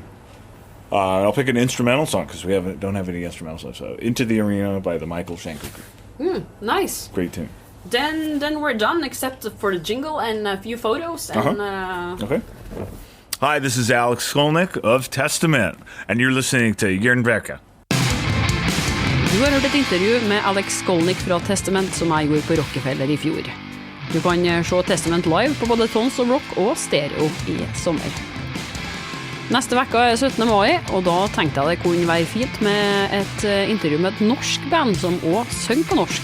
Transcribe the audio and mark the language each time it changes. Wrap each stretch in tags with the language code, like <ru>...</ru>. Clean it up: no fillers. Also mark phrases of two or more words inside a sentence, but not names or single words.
<en>I'll pick an instrumental song because we don't have any instrumentals left. So Into the Arena by the Michael Schenker Group. Nice. Great tune. Then we're done, except for the jingle and a few photos. And, Okay. Hi, this is Alex Skolnick of Testament, and you're listening to Jernverket.</en> <no>Du har hørt et intervju med Alex Skolnick fra Testament som jeg gjorde på Rockefeller i fjor. Du kan se Testament live på både Tons of Rock og Pstereo i sommer. Neste vekka 17. mai, og da tenkte jeg det kunne være fint med et intervju med et norsk band som også synger på norsk.</no>